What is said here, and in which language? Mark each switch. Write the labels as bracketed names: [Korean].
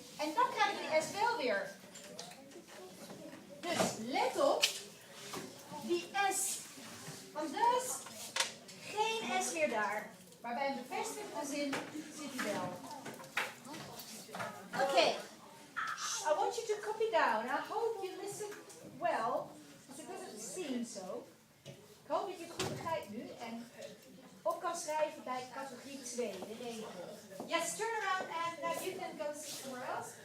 [Dutch] En dan krijg ik die S wel weer. Dus let op, die S van dus, geen S meer daar. Maar bij een bevestigde zin zit hij wel. [English] Oké. I want you to copy down. I hope you listen well, because it doesn't seem so. [Dutch] Ik hoop dat je het goed begrijpt nu en op kan schrijven bij categorie 2, de regel. [English] Yes, turn around and now you can go sit somewhere else.